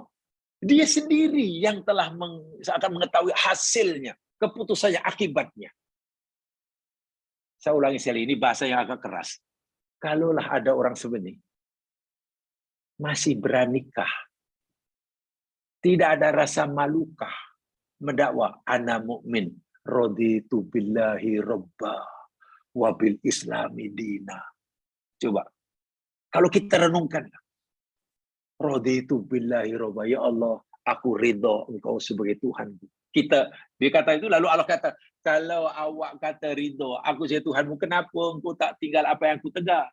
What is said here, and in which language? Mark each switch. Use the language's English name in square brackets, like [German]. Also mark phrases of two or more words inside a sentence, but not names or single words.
[Malay] Dia sendiri yang telah akan mengetahui hasilnya, keputusannya, akibatnya. Saya ulangi sekali, ini bahasa yang agak keras. Kalaulah ada orang sebenarnya, masih beranikah? Tidak ada rasa malukah mendakwa [Arabic] أنا مؤمن رضيت بالله ربا وبالإسلام دينا. [Malay] Coba kalau kita renungkan, [Arabic] رضيت بالله ربا, [Malay] ya Allah aku ridha engkau sebagai Tuhan. Dia kata itu, lalu Allah kata, kalau awak kata ridha aku sebagai Tuhanmu, kenapa engkau tak tinggal apa yang aku tegak?